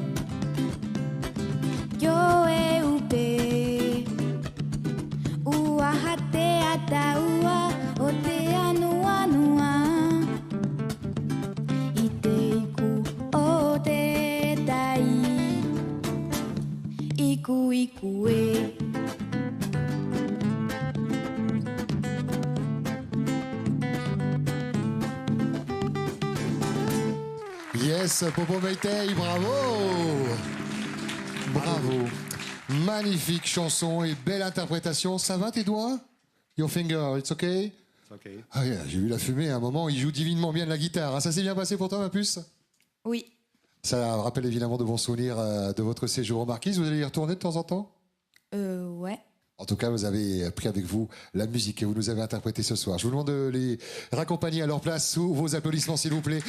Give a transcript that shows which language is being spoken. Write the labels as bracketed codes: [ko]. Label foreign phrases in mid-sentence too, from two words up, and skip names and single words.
[mrq] Yo e upe Ua hate ataua o te anua I te iku o te tai Iku iku e [en] Yes, Popo Meitei, [fr] bravo. Bravo. Magnifique chanson et belle interprétation. Ça va tes doigts? [en] Your finger, it's okay? Okay. Ah yeah, [fr] j'ai vu la fumée à un moment, il joue divinement bien de la guitare. Ah, ça s'est bien passé pour toi, ma puce? Oui. Ça rappelle évidemment de bons souvenirs de votre séjour aux Marquises. Vous allez y retourner de temps en temps? Ouais. En tout cas, vous avez pris avec vous la musique que vous nous avez interprétée ce soir. Je vous demande de les raccompagner à leur place sous vos applaudissements, s'il vous plaît.